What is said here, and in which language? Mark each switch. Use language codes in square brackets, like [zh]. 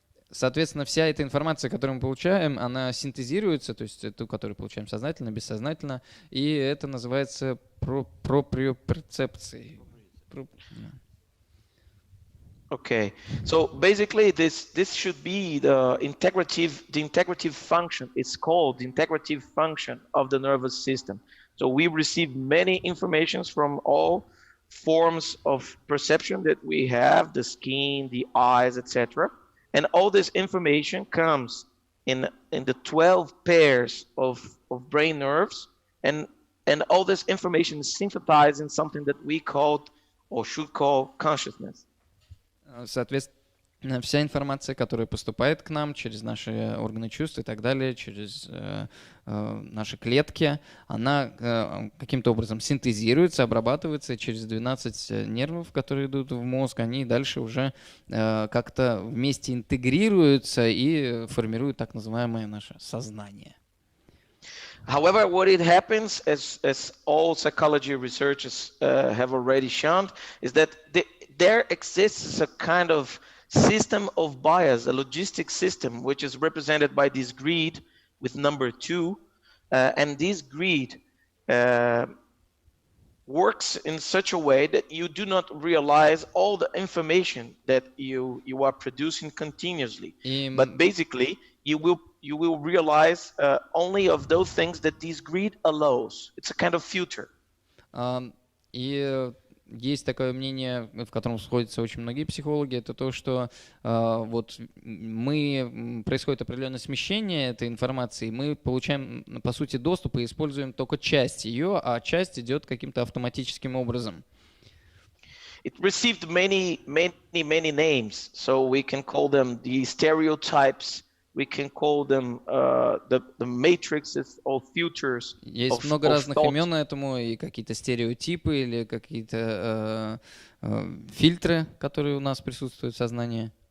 [ru] Соответственно, вся эта информация, которую мы получаем, она синтезируется, то есть ту, которую получаем сознательно, бессознательно, и это называется проприоперцепцией. [en] Okay, so basically this should be the integrative function. It's called the integrative function of the nervous system. So we receive many informations from all forms of perception that we have, the skin, the eyes, etc. And all this information comes in the 12 pairs of brain nerves, and all this information is synthesized in something that we called or should call consciousness. [ru] Соответственно, вся информация, которая поступает к нам через наши органы чувств и так далее, через наши клетки, она каким-то образом синтезируется, обрабатывается, и через 12 нервов, которые идут в мозг, они дальше уже как-то вместе интегрируются и формируют так называемое наше сознание. [en] However, what it happens, as all psychology researchers have already shown, is that there exists a kind of system of bias, a logistic system, which is represented by this grid with number 2. And this grid works in such a way that you do not realize all the information that you are producing continuously. But basically, you will realize only of those things that this grid allows. It's a kind of filter. [ru] Есть такое мнение, в котором сходятся очень многие психологи, это то, что вот происходит определенное смещение этой информации, мы получаем, по сути, доступ и используем только часть ее, а часть идет каким-то автоматическим образом. [en] It received many names, so we can call them the stereotypes. We can call them the matrices or filters. [ru] Есть много разных имен этому, и какие-то стереотипы или какие-то фильтры, которые у нас присутствуют в сознании.